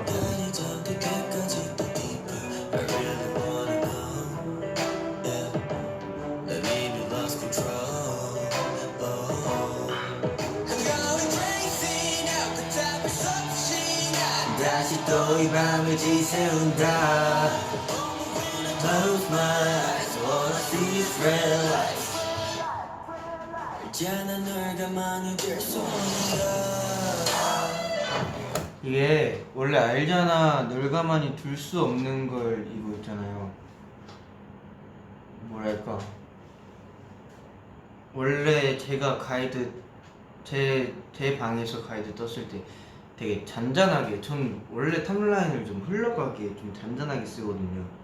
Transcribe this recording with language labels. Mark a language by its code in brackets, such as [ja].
[ko] 이 잠들 때까지 더 [en] deeper. I really wanna know. Yeah. [ko] 난 이미 [en] lost control. Oh. I'm going crazy now. [ko] 그 답을 수 없이 난 다시 또 이 밤을 지새운다. [en] Close my eyes, all I see is red lights. [ko] 알잖아 널 가만히 둘 수 없는 걸. 이게 원래 알잖아 널 가만히 둘 수 없는 걸 이거 있잖아요. 뭐랄까, 원래 제가 가이드 제 방에서 가이드 떴을 때 되게 잔잔하게, 전 원래 탑라인을 좀 흘러가게 좀 잔잔하게 쓰거든요.